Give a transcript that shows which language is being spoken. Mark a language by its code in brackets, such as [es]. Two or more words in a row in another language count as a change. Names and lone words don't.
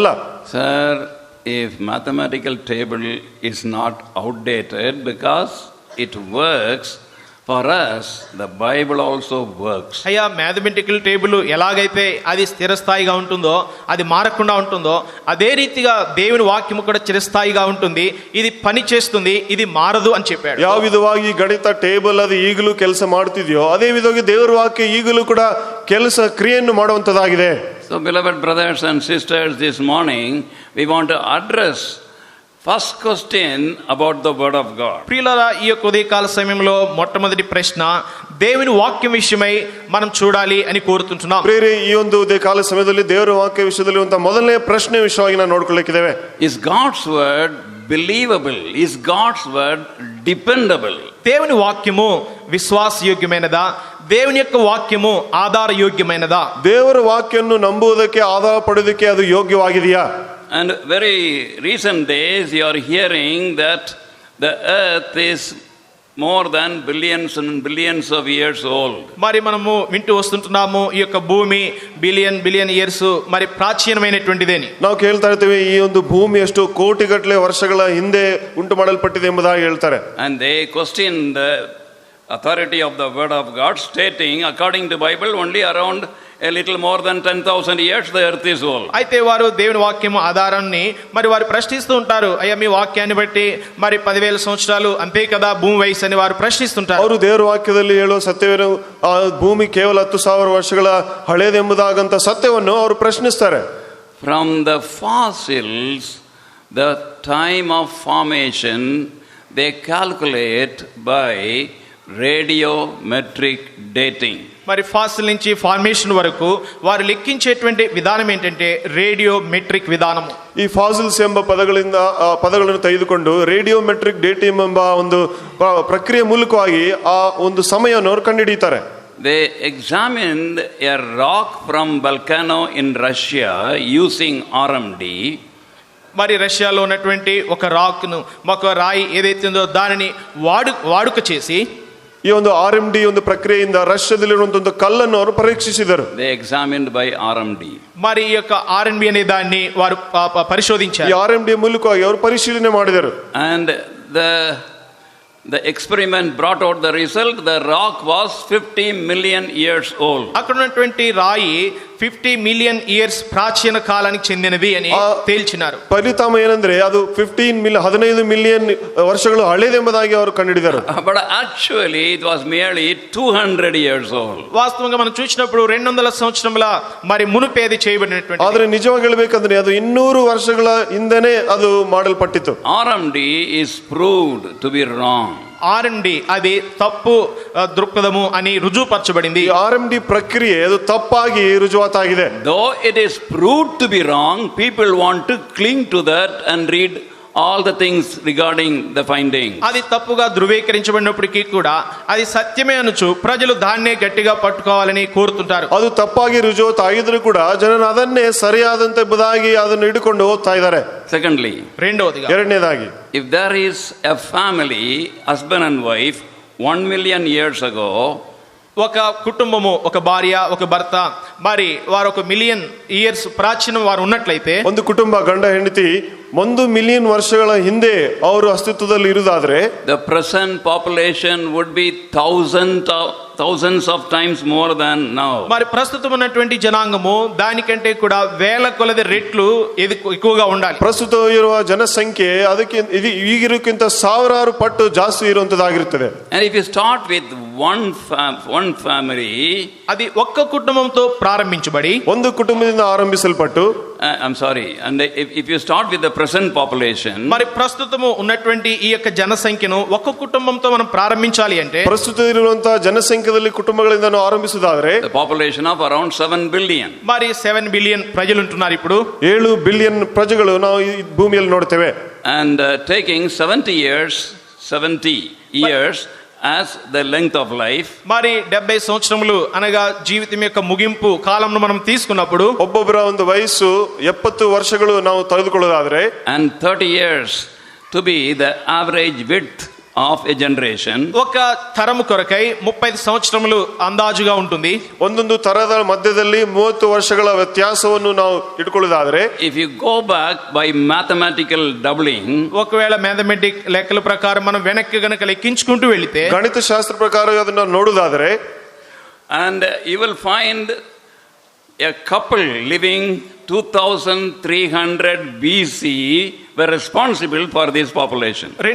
[en] Sir, if mathematical table is not outdated because it works for us, the Bible also works. [te] అయ్యా [en] mathematical table [te] ఎలాగైతే అది స్థిరస్థాయిగా ఉంటుందో, అది మారకుండా ఉంటుందో, అదే రీతిగా దేవుని వాక్యము కూడా చిరస్థాయిగా ఉంటుంది, ఇది పని చేస్తుంది, ఇది మారదు అని చెప్పాడు. [kn] ಯಾವ ವಿಧವಾಗಿ ಗಣಿತ ಟೇಬಲ್ ಅದು ಈಗಲೂ ಕೆಲಸ ಮಾಡುತ್ತಿದೆಯೋ ಅದೇ ವಿಧವಾಗಿ ದೇವರ ವಾಕ್ಯ ಈಗಲೂ ಕೂಡ ಕೆಲಸ ಕ್ರಿಯೆಯನ್ನು ಮಾಡುವಂತದ್ದಾಗಿದೆ. [en] So beloved brothers and sisters, this morning we want to address first question about the word of God. [te] ప్రియులారా, ఈ యొక్క ఉదయకాల సమయంలో మొట్టమొదటి ప్రశ్న దేవుని వాక్యం విషయమై మనం చూడాలి అని కోరుతుంటున్నాం. [kn] ಪ್ರಿಯರೇ, ಈ ಒಂದು ಉದಯಕಾಲ ಸಮಯದಲ್ಲಿ ದೇವರ ವಾಕ್ಯ ವಿಷಯದಲ್ಲಿ ಒಂದು ಮೊದಲನೇ ಪ್ರಶ್ನೆ ವಿಷಯವಾಗಿ ನಾವು ನೋಡ್ಕೊಳ್ಳಿಕ್ಕಿದ್ದೇವೆ. [en] Is God's word believable? Is God's word dependable? [te] దేవుని వాక్యము విశ్వాసయోగ్యమైనదా, దేవుని యొక్క వాక్యము ఆధారయోగ్యమైనదా? [kn] ದೇವರ ವಾಕ್ಯವನ್ನು ನಂಬುವುದಕ್ಕೆ ಆಧಾರ ಪಡೆಯೋದಕ್ಕೆ ಅದು ಯೋಗ್ಯವಾಗಿದೆಯಾ? [en] And very recent days you are hearing that the earth is more than billions and billions of years old. [te] మరి మనము వింటూ వస్తుంటున్నాము ఈ యొక్క భూమి [en] billion years [te] మరి ప్రాచీనమైనటువంటిదేని. [kn] ನಾವು ಕೇಳ್ತಾ ಇರ್ತೀವಿ, ಈ ಒಂದು ಭೂಮಿ ಎಷ್ಟು ಕೋಟಿಗಟ್ಟಲೆ ವರ್ಷಗಳ ಹಿಂದೆ ಉಂಟು ಮಾಡಲ್ಪಟ್ಟಿದೆ ಎಂಬುದಾಗಿ ಹೇಳ್ತಾರೆ. [en] And they question the authority of the word of God, stating according to Bible only around a little more than 10,000 years the earth is old. [te] అయితే వారు దేవుని వాక్యము ఆధారాన్ని మరి వారు ప్రశ్నిస్తూ ఉంటారు, అయ్యా మీ వాక్యాన్ని బట్టి మరి 10,000 సంవత్సరాలు అంతే కదా భూమి వయసు అని వారు ప్రశ్నిస్తుంటారు. [kn] ಅವರು ದೇವರ ವಾಕ್ಯದಲ್ಲಿ ಹೇಳುವ ಸತ್ಯವೇನು, ಆ ಭೂಮಿ ಕೇವಲ 10,000 ವರ್ಷಗಳ ಹಳೇದೆಂಬುದಾಗಂತ ಸತ್ಯವನ್ನು ಅವರು ಪ್ರಶ್ನಿಸ್ತಾರೆ. [en] From the fossils, the time of formation they calculate by radiometric dating. [te] మరి ఫాసిల్ నుంచి ఫార్మేషన్ వరకు వారు లెక్కించేటువంటి విధానం ఏంటంటే రేడియోమెట్రిక్ విధానము. [kn] ಈ ಫಾಸಿಲ್ಸ್ ಎಂಬ ಪದಗಳನ್ನು ತೆಗೆದುಕೊಂಡು [en] radiometric dating [kn] ಎಂಬ ಒಂದು ಪ್ರಕ್ರಿಯೆ ಮೂಲಕವಾಗಿ ಆ ಒಂದು ಸಮಯವನ್ನು ಅವರು ಕಂಡುಹಿಡಿಯುತ್ತಾರೆ. [en] They examined a rock from volcano in Russia using RMD. [te] మరి రష్యాలో ఉన్నటువంటి ఒక రాయి ఏదైతే ఉందో దానిని వాడుక చేసి [kn] ಈ ಒಂದು RMD ಒಂದು ಪ್ರಕ್ರಿಯೆಯಿಂದ ರಷ್ಯಾದಲ್ಲಿರುವಂತಹ ಒಂದು ಕಲ್ಲನ್ನು ಅವರು ಪರೀಕ್ಷಿಸಿದರು. [en] They examined by RMD. [te] మరి ఈ యొక్క RMD అనే దాన్ని వారు పరిశోధించారు. [kn] ಈ RMD ಮೂಲಕವಾಗಿ ಅವರು ಪರಿಶೀಲನೆ ಮಾಡಿದರು. [en] And the experiment brought out the result, the rock was 50 million years old. [te] అక్కడ ఉన్నటువంటి రాయి 50 [en] million years [te] ప్రాచీన కాలానికి చెందినది అని తేల్చినారు. ఫలితం ఏంటంటే అది 15 మిలియన్ [kn] ವರ್ಷಗಳು ಹಳೆದೆಂಬುದಾಗಿ ಅವರು ಕಂಡುಹಿಡಿದರು. [en] But actually it was merely 200 years old. [te] వాస్తవంగా మనం చూసినప్పుడు 200 సంవత్సరముల మరి మునుపేది చేయబడినటువంటి. [kn] ಆದರೆ ನಿಜವಾಗಿ ಹೇಳಬೇಕಂದ್ರೆ ಅದು 200 ವರ್ಷಗಳ ಹಿಂದೆನೇ ಅದು ಮಾಡಲ್ಪಟ್ಟಿತ್ತು. [en] RMD is proved to be wrong. [te] R&D అది తప్పు దృక్పథము అని రుజువుపరచబడింది. [kn] ಈ RMD ಪ್ರಕ್ರಿಯೆ ಅದು ತಪ್ಪಾಗಿ ರುಜುವಾತಾಗಿದೆ. [en] Though it is proved to be wrong, people want to cling to that and read all the things regarding the finding. [te] అది తప్పుగా ధృవీకరించబడినప్పటికీ కూడా అది సత్యమే అనుచు ప్రజలు దాన్నే గట్టిగా పట్టుకోవాలని కోరుతుంటారు. [kn] ಅದು ತಪ್ಪಾಗಿ ರುಜುವಾತಾಗಿದ್ರು ಕೂಡ ಜನರು ಅದನ್ನೇ ಸರಿಯಾದಂತೆಂಬುದಾಗಿ ಅದನ್ನು ಹಿಡ್ಕೊಂಡು ಹೋಗ್ತಾ ಇದ್ದಾರೆ. [en] Secondly, [kn] ಎರಡನೇದಾಗಿ, [en] if there is a family, husband and wife, 1 million years ago, [te] ఒక కుటుంబము, ఒక భార్య, ఒక భర్త, మరి వారు 1 [en] million years [te] ప్రాచీనం వారు ఉన్నట్లయితే, [kn] ಒಂದು ಕುಟುಂಬ ಗಂಡ ಹೆಂಡತಿ 1 ಮಿಲಿಯನ್ ವರ್ಷಗಳ ಹಿಂದೆ ಅವರು ಅಸ್ತಿತ್ವದಲ್ಲಿ ಇರುವುದಾದ್ರೆ, [en] the present population would be thousands of times more than now. [te] మరి ప్రస్తుతం ఉన్నటువంటి జనాంగము దానికంటే కూడా వేల కొలది రెట్లు ఎక్కువగా ఉండాలి. [kn] ಪ್ರಸ್ತುತ ಇರುವ ಜನಸಂಖ್ಯೆ ಅದಕ್ಕೆ ಈಗಿರೋಕ್ಕಿಂತ ಸಾವಿರಾರು ಪಟ್ಟು ಜಾಸ್ತಿ ಇರುವಂತದ್ದಾಗಿರುತ್ತದೆ. [en] And if you start with one family, [te] అది ఒక్క కుటుంబంతో ప్రారంభించబడి [kn] ಒಂದು ಕುಟುಂಬದಿಂದ ಆರಂಭಿಸಲ್ಪಟ್ಟು, [en] I'm sorry, and if you start with the present population, [te] మరి ప్రస్తుతము ఉన్నటువంటి ఈ యొక్క జనసంఖ్యను ఒక్క కుటుంబంతో మనం ప్రారంభించాలి అంటే, [kn] ಪ್ರಸ್ತುತ ಇರುವಂತಹ ಜನಸಂಖ್ಯೆಯಲ್ಲಿ ಕುಟುಂಬಗಳಿಂದ ಆರಂಭಿಸುವುದಾದ್ರೆ, [en] the population of around 7 billion. [te] మరి 7 బిలియన్ ప్రజలు ఉంటున్నారు. ఇప్పుడు 7 బిలియన్ ప్రజలు [kn] ನಾವು ಈ ಭೂಮಿಯಲ್ಲಿ ನೋಡ್ತೇವೆ. [en] And taking 70 years as the length of life, [te] మరి 70 సంవత్సరములు అనగా జీవితం యొక్క ముగింపు కాలంను మనం తీసుకున్నప్పుడు, [kn] ಒಬ್ಬೊಬ್ಬರ ಒಂದು ವಯಸ್సు 70 ವರ್ಷಗಳು ನಾವು ತೆಗೆದುಕೊಳ್ಳೋದಾದ್ರೆ, [en] and 30 years to be the average width of a generation, [te] ఒక తరము కొరకై 35 సంవత్సరములు అందాజుగా ఉంటుంది. [kn] ಒಂದೊಂದು ತರದ ಮಧ್ಯದಲ್ಲಿ 30 ವರ್ಷಗಳ ವ್ಯತ್ಯಾಸವನ್ನು ನಾವು ಇಟ್ಕೊಳ್ಳೋದಾದ್ರೆ, [en] if you go back by mathematical doubling, [te] ఒకవేళ మ్యాథమెటిక్ లెక్కల ప్రకారం మనం వెనక్కి గనక లెక్కించుకుంటూ వెళితే, [kn] ಗಣಿತ ಶಾಸ್ತ್ರ ಪ್ರಕಾರ ಅದನ್ನ ನೋಡುವುದಾದ್ರೆ, [en] and you will find a couple living 2300 BC were responsible for this population.